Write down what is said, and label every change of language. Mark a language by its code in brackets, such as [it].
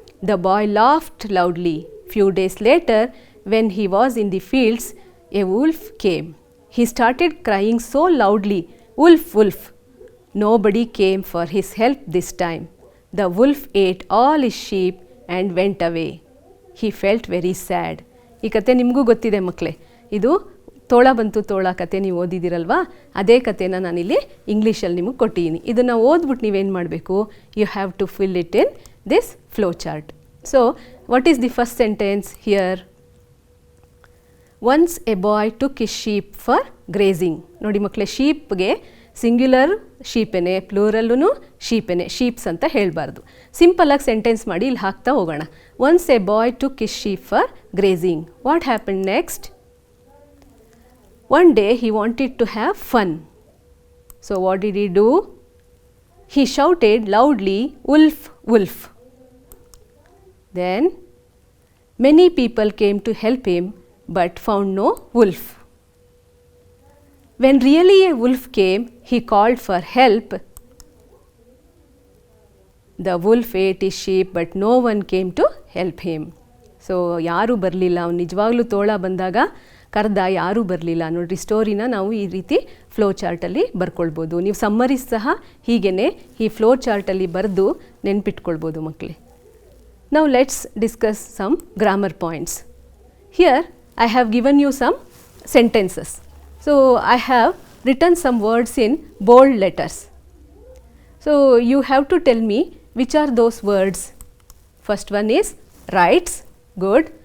[en] The boy laughed loudly. Few days later, when he was in the fields, a wolf came. He started crying so loudly, "Wolf, wolf!" Nobody came for his help this time. The wolf ate all his sheep and went away. He felt very sad. [kn] ಈ ಕತೆ ನಿಮಗೂ ಗೊತ್ತಿದೆ ಮಕ್ಕಳೇ, ಇದು ತೋಳ ಬಂತು ತೋಳ ಕತೆ ನೀವು ಓದಿದಿರಲ್ವಾ, ಅದೇ ಕತೆನ ನಾನಿಲ್ಲಿ ಇಂಗ್ಲೀಷಲ್ಲಿ ನಿಮಗೆ ಕೊಟ್ಟಿದ್ದೀನಿ. ಇದನ್ನು ಓದ್ಬಿಟ್ಟು ನೀವೇನು ಮಾಡಬೇಕು, [en] You have to fill it in this flow chart. So what is the first sentence here? Once a boy took his sheep for grazing. [kn] ನೋಡಿ ಮಕ್ಕಳೇ, ಶೀಪ್ಗೆ ಸಿಂಗ್ಯುಲರ್ ಶೀಪೇನೆ, ಪ್ಲೂರಲ್ಲೂ ಶೀಪೇನೆ, ಶೀಪ್ಸ್ ಅಂತ ಹೇಳಬಾರ್ದು. ಸಿಂಪಲಾಗಿ ಸೆಂಟೆನ್ಸ್ ಮಾಡಿ ಇಲ್ಲಿ ಹಾಕ್ತಾ ಹೋಗೋಣ. [en] Once a boy took his sheep for grazing. What happen next? One day he wanted to have fun. So what did he do? He shouted loudly, "Wolf, wolf!" Then many people came to help him but found no wolf. When really a wolf came, he called for help. The wolf ate his sheep but no one came to help him. [kn] So ಯಾರೂ ಬರಲಿಲ್ಲ, ಅವ್ನು ನಿಜವಾಗ್ಲೂ ತೋಳ ಬಂದಾಗ ಕರೆದ, ಯಾರೂ ಬರಲಿಲ್ಲ. ನೋಡಿರಿ, ಸ್ಟೋರಿನ ನಾವು ಈ ರೀತಿ ಫ್ಲೋ ಚಾರ್ಟಲ್ಲಿ ಬರ್ಕೊಳ್ಬೋದು. ನೀವು ಸಮ್ಮರೀಸ್ ಸಹ ಹೀಗೇ ಈ ಫ್ಲೋ ಚಾರ್ಟಲ್ಲಿ ಬರೆದು ನೆನ್ಪಿಟ್ಕೊಳ್ಬೋದು ಮಕ್ಕಳೇ. [en] Now let's discuss some grammar points. Here I have given you some sentences. So I have written some words in bold letters. So you have to tell me which are those words. First one is writes, good.